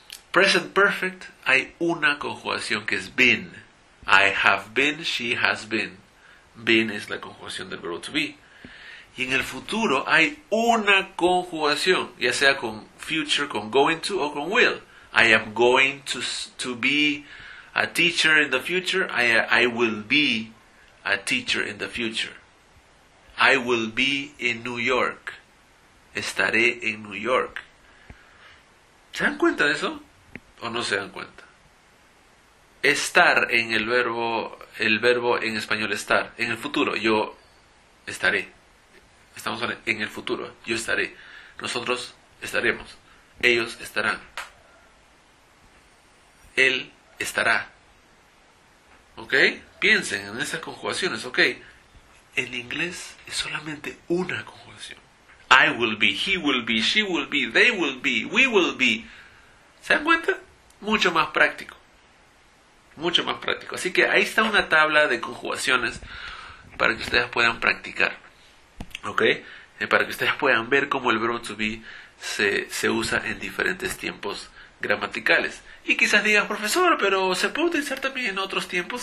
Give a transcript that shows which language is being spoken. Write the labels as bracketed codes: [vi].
[es] Present perfect hay una conjugación que es been. [en] I have been, she has been. [es] Been es la conjugación del verbo to be. Y en el futuro hay una conjugación, ya sea con future, con going to o con will. [en] I am going to be a teacher in the future. I will be a teacher in the future. I will be in New York. [es] Estaré en New York. ¿Se dan cuenta de eso? ¿O no se dan cuenta? Estar en el verbo en español estar, en el futuro, yo estaré. Estamos en el futuro, yo estaré. Nosotros estaremos. Ellos estarán. Él estará. ¿Ok? Piensen en esas conjugaciones, ¿ok? En inglés es solamente una conjugación. [en] I will be, he will be, she will be, they will be, we will be. [es] ¿Se dan cuenta? Mucho más práctico. Mucho más práctico. Así que ahí está una tabla de conjugaciones para que ustedes puedan practicar. ¿Ok? Para que ustedes puedan ver cómo el verbo to be se usa en diferentes tiempos gramaticales. Y quizás digas, profesor, pero ¿se puede utilizar también en otros tiempos?